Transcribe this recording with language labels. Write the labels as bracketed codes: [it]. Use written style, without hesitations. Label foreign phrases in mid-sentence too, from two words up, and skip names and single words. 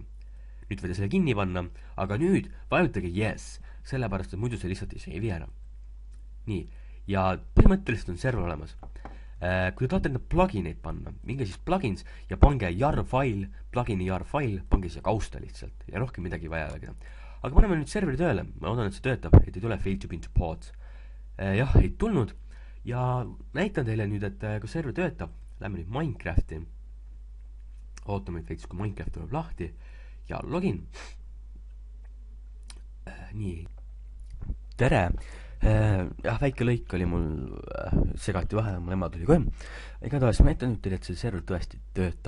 [et] Nüüd võite selle kinni panna, aga nüüd vajutage yes, sellepärast, et muidu see lihtsalt ei seivi ära. Nii, ja põhimõtteliselt on server olemas. Kui te tahate enda plugineid panna, minge siis plugins ja pange jar-file, plugini jar-file, pange siia kausta lihtsalt ja rohkem midagi vaja ei olegi. Aga paneme nüüd serveri tööle, ma loodan, et see töötab, et ei tule [en] fail to be into pods. [et] Jah, ei tulnud ja näitan teile nüüd, et kui server töötab, lähme nüüd Minecrafti, ootame veits, kui Minecraft tuleb lahti ja login. Nii, tere, jah, väike lõik oli mul, segati vahe, mul ema tuli kohe, igatahes ma näitan nüüd teile, et see server tõesti töötab.